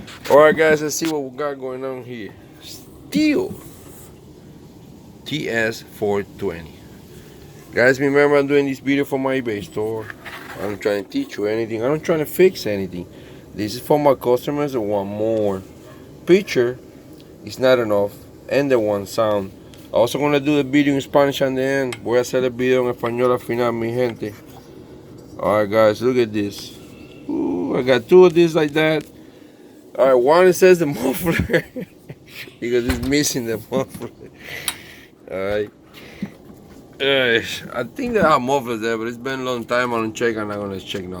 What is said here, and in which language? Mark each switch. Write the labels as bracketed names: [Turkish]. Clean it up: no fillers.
[English] Alright guys, let's see what we got going on here. Stihl TS420. Guys, remember I'm doing this video for my eBay store. I'm trying to teach you anything. I'm not trying to fix anything. This is for my customers that want more picture. It's not enough, and the one sound. Also gonna do the video in Spanish at the end. [Spanish] Voy a hacer el video en español al final, mi gente. [English] Alright guys, look at this. Ooh, I got two of these like that. Alright, one it says the muffler because it's missing the muffler. Alright. I think they have mufflers there, but it's been a long time. I don't check. I'm not gonna check now.